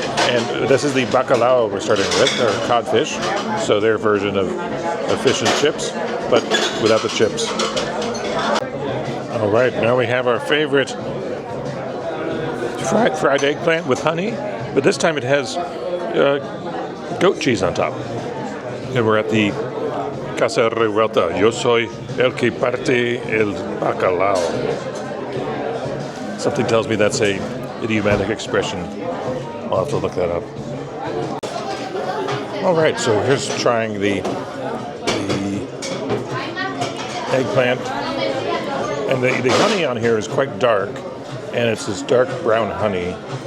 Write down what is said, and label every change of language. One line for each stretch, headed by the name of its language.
English: And this is the Bacalao we're starting with, or codfish. So their version of fish and chips, but without the chips. All right, now we have our favorite fried eggplant with honey, but this time it has goat cheese on top. And we're at the Casa Revuelta.
Spanish: Yo soy el que parte el bacalao.
English: Something tells me that's a idiomatic expression. I'll have to look that up. All right, so here's trying the eggplant. And the honey on here is quite dark, and it's this dark brown honey.